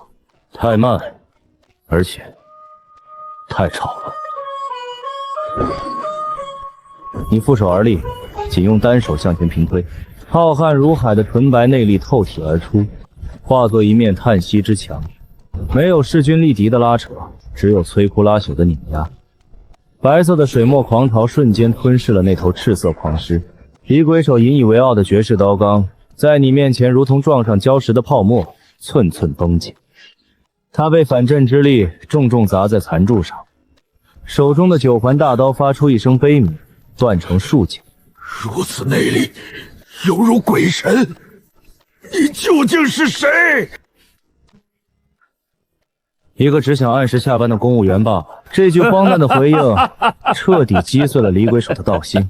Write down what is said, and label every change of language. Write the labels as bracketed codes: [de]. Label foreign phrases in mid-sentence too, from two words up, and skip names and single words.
[zh] 太慢，而且太吵了。你負手而立，僅用單手向前平推，浩瀚如海的純白內力透體而出，化作一面嘆息之牆。沒有勢均力敵的拉扯，只有摧枯拉朽的碾壓。白色的水墨狂潮瞬間吞噬了那頭赤色狂獅。李鬼手引以為傲的絕世刀罡，在你面前如同撞上礁石的泡沫，寸寸崩解。他被反震之力重重砸在殘柱上，手中的九環大刀發出一聲悲鳴，斷成數截。如此內力，猶如鬼神，你究竟是誰？一個只想按時下班的公務員罷了。這句荒誕的回應徹底擊碎了李鬼手的道心。